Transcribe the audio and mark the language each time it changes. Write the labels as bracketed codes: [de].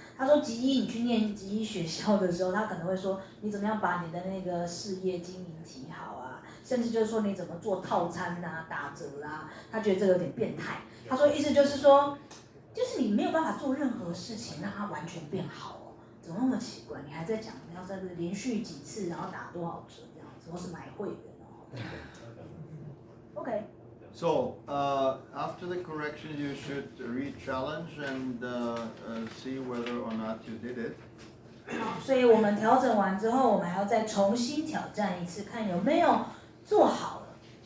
[zh] 他说集医你去念集医学校的时候，他可能会说你怎么样把你的那个事业经营提好啊，甚至就是说你怎么做套餐啊、打折啊，他觉得这个有点变态。他说意思就是说，就是你没有办法做任何事情让它完全变好。怎么那么奇怪？你还在讲你要在这连续几次，然后打多少折这样子，或是买会员？Okay. [en] So after the correction, you should re-challenge and see whether or not you did it. [zh] 好，所以我们调整完之后，我们还要再重新挑战一次，看有没有做好了。